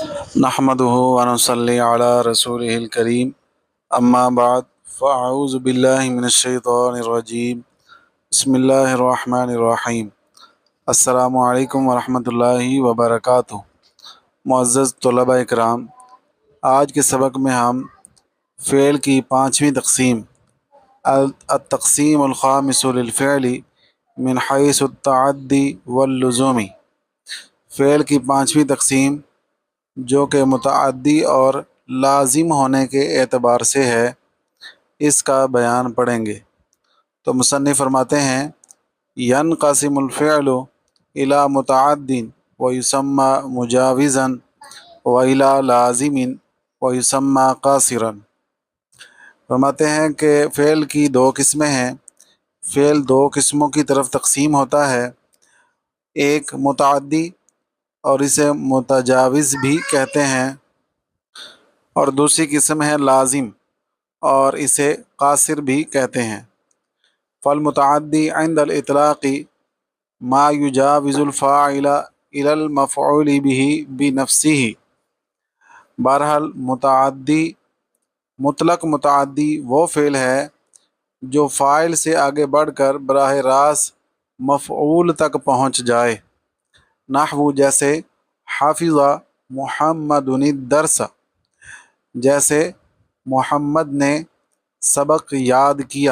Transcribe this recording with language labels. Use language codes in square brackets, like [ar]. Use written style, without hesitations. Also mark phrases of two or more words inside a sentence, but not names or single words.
[ar] نحمده ونصلي على رسوله الكريم أما بعد فأعوذ بالله من الشيطان الرجيم بسم الله الرحمن الرحيم. السلام عليكم ورحمة الله وبركاته. [hi] मुअज़्ज़ज़ तलबा इकराम, आज के सबक में हम फ़ेल की पाँचवीं तक़सीम [ar] التقسيم الخامس للفعل من حيث التعدي واللزوم, [hi] फ़ेल की पाँचवीं तक़सीम जो कि मुतअद्दी और लाजिम होने के एतबार से है, इसका बयान पढ़ेंगे। तो मुसन्निफ़ फरमाते हैं, [ar] ينقسم الفعل إلى متعدٍ ويسمى مجاوزاً وإلى لازمٍ ويسمى قاصراً. [hi] फरमाते हैं कि फ़ेल की दो किस्में हैं। फ़ेल दो किस्मों की तरफ तक़सीम होता है, एक मुतअद्दी और इसे मुतजाविज़ भी कहते हैं, और दूसरी किस्म है लाजिम और इसे कासिर भी कहते हैं। [ar] فالمتعدي عند الإطلاق ما يجاوز الفاعل إلى المفعول به بنفسه. [hi] बहरहाल मुतलक मुतअद्दी वो फ़ेल है जो फ़ाइल से आगे बढ़कर बराह रास्त मफ़ऊल तक पहुँच जाए। नहवु जैसे [ar] حفظ محمدٌ الدرس, [hi] जैसे मोहम्मद ने सबक याद किया।